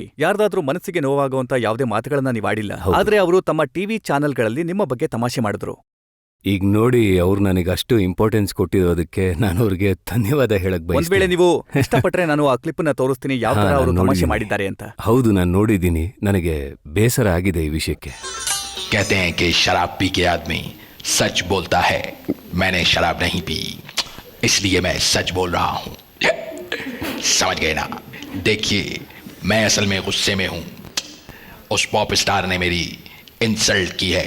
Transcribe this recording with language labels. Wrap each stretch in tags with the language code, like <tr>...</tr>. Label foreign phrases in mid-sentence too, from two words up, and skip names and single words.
<kn>ಯಾರ್ದಾದ್ರೂ ಮನಸ್ಸಿಗೆ ನೋವಾಗುವಂತ ಯಾವುದೇ ಮಾತುಗಳನ್ನ ನೀವು ಆಡಿಲ್ಲ. ಆದ್ರೆ ಅವರು ತಮ್ಮ ಟಿವಿ ಚಾನೆಲ್ಗಳಲ್ಲಿ ನಿಮ್ಮ ಬಗ್ಗೆ ತಮಾಷೆ ಮಾಡಿದ್ರು. ಈಗ ನೋಡಿ, ಅವ್ರು ನನಗೆ ಅಷ್ಟು ಇಂಪಾರ್ಟೆನ್ಸ್ ಕೊಟ್ಟಿರೋದಕ್ಕೆ ನಾನು ಅವ್ರಿಗೆ ಧನ್ಯವಾದ ಹೇಳಕ್ ಬಯಸ್ತೀನಿ. ಒಂದ್ ವೇಳೆ ನೀವು ಇಷ್ಟಪಟ್ರೆ ನಾನು ಆ ಕ್ಲಿಪ್ ನ ತೋರಿಸ್ತೀನಿ, ಯಾವ ತರ ಅವರು ತಮಾಷೆ ಮಾಡಿದ್ದಾರೆ ಅಂತ. ಹೌದು, ನಾನು ನೋಡಿದ್ದೀನಿ. ನನಗೆ ಬೇಸರ ಆಗಿದೆ ಈ ವಿಷಯಕ್ಕೆ.</kn> <hi>कहते हैं कि शराब पी के आदमी सच बोलता है. मैंने शराब नहीं पी, इसलिए मैं सच बोल रहा हूँ. समझ गए ना? देखिए, मैं असल में गुस्से में हूँ. उस</hi> <en>pop star</en> <hi>ने मेरी इंसल्ट की है.</hi>